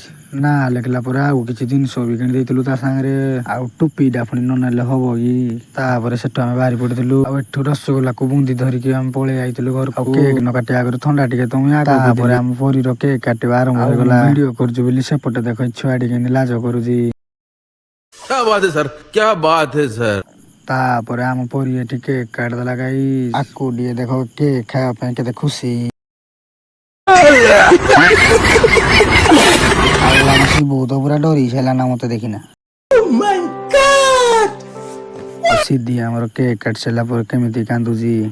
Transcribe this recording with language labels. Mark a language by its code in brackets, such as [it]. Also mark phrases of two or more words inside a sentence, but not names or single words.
[or] ନାଁ ଲେଖିଲା ପରେ ଆଉ କିଛି ଜିନିଷ ବି କିଣି ଦେଇଥିଲୁ ତା ସାଙ୍ଗରେ। ଆଉ ଟୋପି ଟା ପୁଣି ନ ନେଲେ ହବ କି? ତାପରେ ସେଠୁ ଆମେ ବାହାରି ପଡିଥିଲୁ। ଆଉ ଏଠୁ ରସଗୋଲାକୁ ବୁନ୍ଦି ଧରିକି ଆମେ ପଳେଇ ଯାଇଥିଲୁ ଘରକୁ। ଆଉ କେକ୍ ନ କାଟିବା ଆଗରୁ ଥଣ୍ଡା ଟିକେ ତ ମୁଁ ଆଗ ପିଇଦେଲି। ଆମ ପରୀର କେକ୍ କାଟିବା ଆରମ୍ଭ ହେଇଗଲା। ଭିଡିଓ କରୁଛୁ ବୋଲି ସେପଟେ ଦେଖ ଛୁଆଟି କେମିତି ଲାଜ କରୁଛି। [hi] क्या बात है सर, क्या बात है सर। [or] ତାପରେ ଆମ ପରୀ ଏଠି କେକ୍ କାଟିଦେଲା ଗାଇସ। ଆକୁ ଟିକେ ଦେଖ କେକ୍ ଖାଇବା ପାଇଁ କେତେ ଖୁସି। ଆଉ ଆମ ଶିବୁ ତ ପୁରା ଡରି ସାରିଲାନା ମତେ ଦେଖିନା। ଆଉ ସିଧି ଆମର କେକ୍ କାଟି ସାରିଲା ପରେ କେମିତି କାନ୍ଦୁଛି।